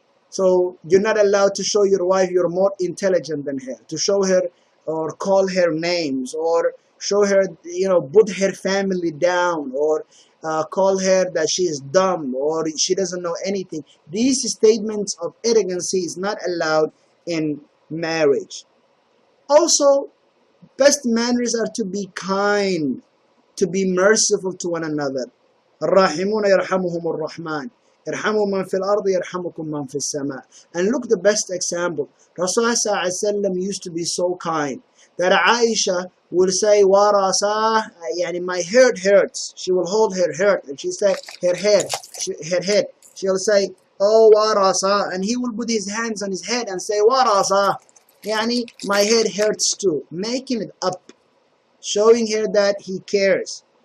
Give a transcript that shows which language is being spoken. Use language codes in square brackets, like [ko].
[en] So you're not allowed to show your wife you're more intelligent than her, to show her or call her names, or show her, put her family down, or call her that she is dumb or she doesn't know anything. These statements of arrogancy is not allowed in marriage. Also, best manners are to be kind, to be merciful to one another. [ar] الراحمون يرحمهم الرحمن ارحموا من في الأرض يرحمكم من في السماء. [en] And look, the best example, Rasulullah ﷺ used to be so kind that Aisha will say, "Warasa, yani my head hurts." She will hold her head and she say her head. She'll say, oh warasa, and he will put his hands on his head and say warasa, yani my head hurts too, making it up, showing her that he cares.